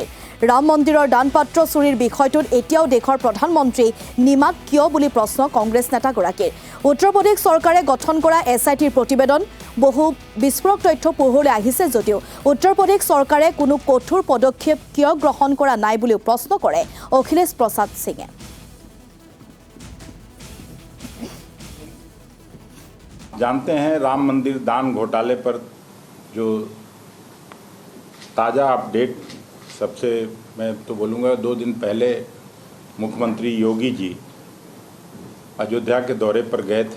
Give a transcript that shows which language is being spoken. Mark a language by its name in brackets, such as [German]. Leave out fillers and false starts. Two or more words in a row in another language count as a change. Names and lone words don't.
[Assamese] ৰাম মন্দিৰৰ দানপাত্ৰ চুৰিৰ বিষয়টোত এতিয়াও দেশৰ প্ৰধানমন্ত্ৰী নিমাত কিয় বুলি প্ৰশ্ন কংগ্ৰেছ নেতাগৰাকীৰ। উত্তৰ প্ৰদেশ চৰকাৰে গঠন কৰা SITৰ প্ৰতিবেদন বহু বিস্ফোৰক তথ্য পোহৰলৈ আহিছে যদিও উত্তৰ প্ৰদেশ চৰকাৰে কোনো কঠোৰ পদক্ষেপ কিয় গ্ৰহণ কৰা নাই বুলিও প্ৰশ্ন কৰে অখিলেশ প্ৰসাদ সিঙে। [Hindi] जानते हैं राम मंदिर दान घोटाले पर जो ताज़ा अपडेट सबसे मैं तो बोलूँगा 2 दिन पहले मुख्यमंत्री योगी जी अयोध्या के दौरे पर गए थे।